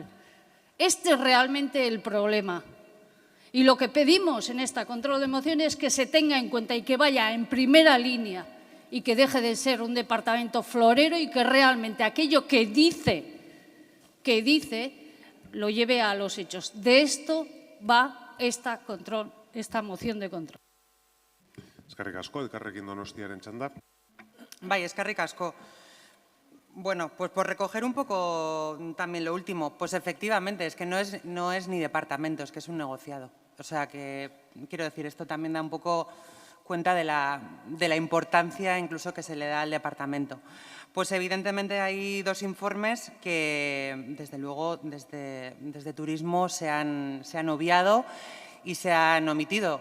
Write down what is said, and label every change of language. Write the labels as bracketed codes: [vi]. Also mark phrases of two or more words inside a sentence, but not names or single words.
[es] Este es realmente el problema. Y lo que pedimos en esta control de mociones es que se tenga en cuenta y que vaya en primera línea y que deje de ser un departamento florero y que realmente aquello que dice lo lleve a los hechos. De esto va esta moción de control. [eu] Eskerrik asko, Elkarrekin Donostiaren txanda. Bai, eskerrik asko. [es] Bueno, pues por recoger un poco también lo último, pues efectivamente es que no es ni departamento, es que es un negociado. O sea que, quiero decir, esto también da un poco cuenta de la importancia incluso que se le da al departamento. Pues evidentemente hay dos informes que desde luego desde Turismo se han obviado y se han omitido.